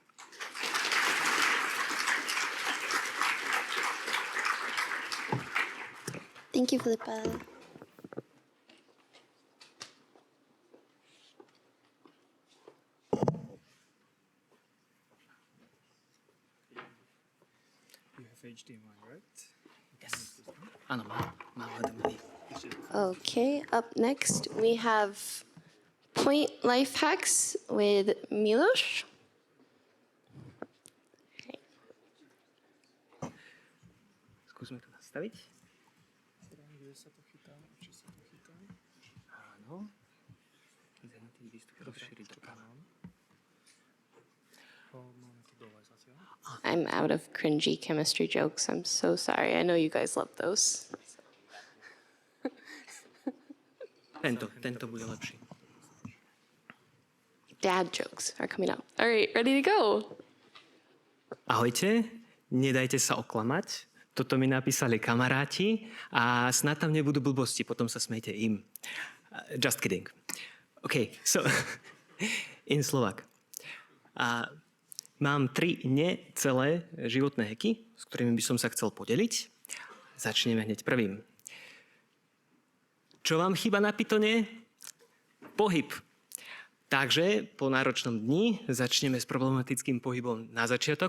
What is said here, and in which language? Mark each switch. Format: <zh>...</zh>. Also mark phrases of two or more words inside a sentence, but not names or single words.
<en>Thank you, Filipa. You have HDMI, right? Yes.</en> <sk>Áno, mám HDMI.</sk> <en>Okay, up next we have Point Life Hacks with Miloš.</en> <sk>Skúsme to nastaviť. Áno. Ideme tým výstup rozšíriť doprava. Máme to dole zatiaľ.</sk> <en>I'm out of cringy chemistry jokes. I'm so sorry. I know you guys love those.</en> <sk>Tento bude lepší.</sk> <en>Dad jokes are coming up. All right, ready to go.</en> <sk>Ahojte, nedajte sa oklamať. Toto mi napísali kamaráti a snad tam nebudú blbosti, potom sa smejte im.</sk> <en>Just kidding. OK, so in Slovak.</en> <sk>Mám 3 necelé životné hacky, s ktorými by som sa chcel podeliť. Začneme hneď prvým. Čo vám chýba na Pythone? Pohyb. Takže po náročnom dni začneme s problematickým pohybom na začiatok.</sk>